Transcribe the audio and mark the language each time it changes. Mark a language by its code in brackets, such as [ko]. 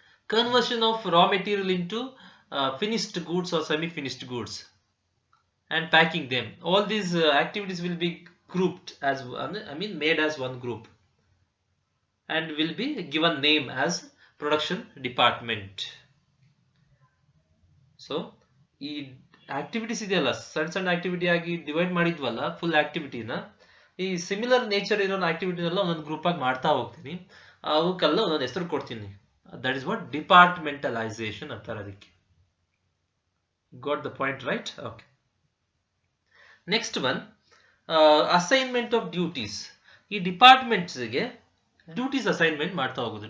[en] Conversion of raw material into finished goods or semi-finished goods, and packing them. All these activities will be grouped as made as one group, and will be given name as production department. [kn] So ಈ activities ಇದೆಯಲ್ಲ, ಸಣ್ಣ activity ಆಗಿ divide ಮಾಡಿದ್ವಲ್ಲ full ಆಕ್ಟಿವಿಟಿನ, ಈ similar nature ಇರೋ ಆಕ್ಟಿವಿಟಿನೆಲ್ಲ ಒಂದೊಂದು group ಆಗಿ ಮಾಡ್ತಾ ಹೋಗ್ತೀನಿ, ಅವಕ್ಕೆಲ್ಲ ಒಂದೊಂದು ಹೆಸರು ಕೊಡ್ತೀನಿ. [en] That is what departmentalization [kn] ಅಂತಾರೆ ಅದಕ್ಕೆ. [en] Got the point, right? Okay. Next one, assignment of duties. [kn] ಈ ಡಿಪಾರ್ಟ್ಮೆಂಟ್ಸ್ಗೆ ಡ್ಯೂಟೀಸ್ ಅಸೈನ್ಮೆಂಟ್ ಮಾಡ್ತಾ ಹೋಗೋದು.